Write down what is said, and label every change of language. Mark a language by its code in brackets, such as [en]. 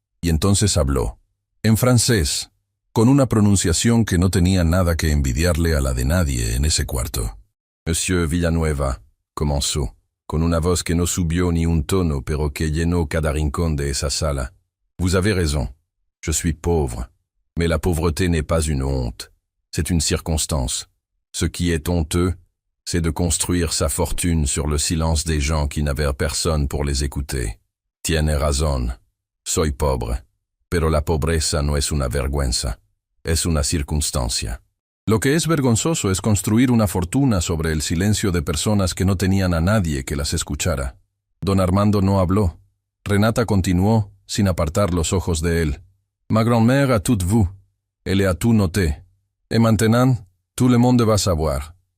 [es] Y entonces habló, en francés, con una pronunciación que no tenía nada que envidiarle a la de nadie en ese cuarto. «Monsieur Villanueva», comenzó, con una voz que no subió ni un tono, pero que llenó cada rincón de esa sala. [fr] «Vous avez raison. Je suis pauvre. Mais la pauvreté n'est pas une honte. C'est une circonstance. Ce qui est honteux, c'est de construire sa fortune sur le silence des gens qui n'avaient personne pour les écouter. [es] Tiene razón. Soy pobre. Pero la pobreza no es una vergüenza. Es una circunstancia». Lo que es vergonzoso es construir una fortuna sobre el silencio de personas que no tenían a nadie que las escuchara. Don Armando no habló. Renata continuó, sin apartar los ojos de él. [fr] «Ma grand-mère a tout vu. Elle a tout noté. Et maintenant, tout le monde va savoir.